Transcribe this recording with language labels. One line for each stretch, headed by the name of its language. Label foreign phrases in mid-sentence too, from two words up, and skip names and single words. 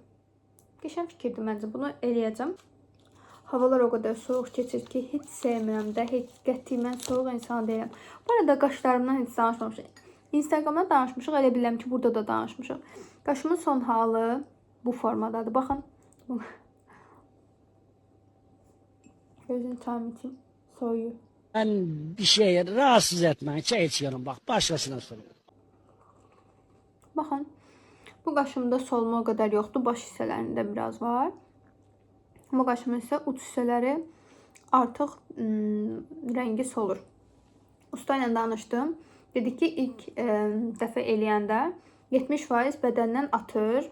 Azerbaijani: Geçən fikirdir məncə. Bunu eləyəcəm. Havalar o qədər soğuk keçir ki, heç sevmirəm də, heç qətiyyən soğuk insan deyiləm. Bu arada qaşlarımdan heç danışmamışıq. Instagramda danışmışıq, elə biləm ki, burada da danışmışıq. Qaşımın son halı bu formadadır. Baxın.
Turkish: Gözünü çayım için soyuyor. Ben bir şeye rahatsız etmeyin. Çay içiyorum bak. Başkasına soruyorum.
Azerbaijani: Baxın. Bu qaşımda solma o qədər yoxdur. Baş hissələrində biraz var. Bu qaşımın isə uç hissələri artıq rəngi solur. Usta ilə danışdım. Dedi ki, ilk dəfə eləyəndə 70% bədəndən atır.